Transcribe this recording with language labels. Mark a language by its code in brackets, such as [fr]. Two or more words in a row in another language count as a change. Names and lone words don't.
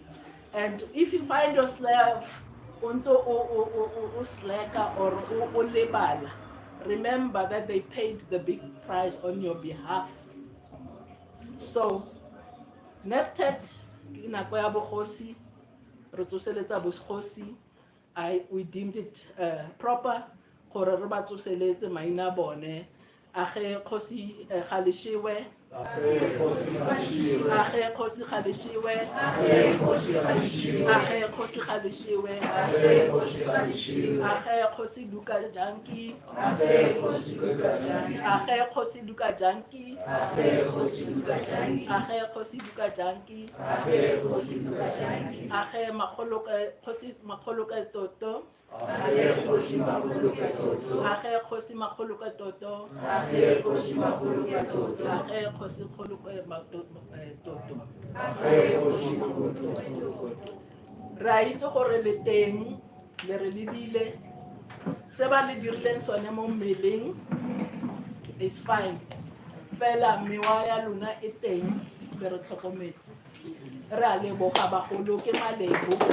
[en] And if you find yourself slacker or lebala, remember that they paid the big price on your behalf. So, Nebt-Het, we deemed it proper. [zu] Age Khosi Khalishiwe, Age Khosi Khalishiwe, Age Khosi Khalishiwe, Age Khosi Luka Janki, Age Khosi Luka Janki, Age Khosi Luka Janki, Age Khosi Luka Janki, Age Khosi Makholoka Toto, Age Khosi Makholoka Toto, Age Khosi Makholoka Toto, Age Khosi Makholoka Toto, Age Khosi Makholoka Toto. [tn] Ra itse gore le teng le re lebile se ba le dirileng sone mo mmeleng [en] is fine. [tn] Fela mewa ya lona e teng le re tlhokometse. Re a leboga bagolo ke malebo.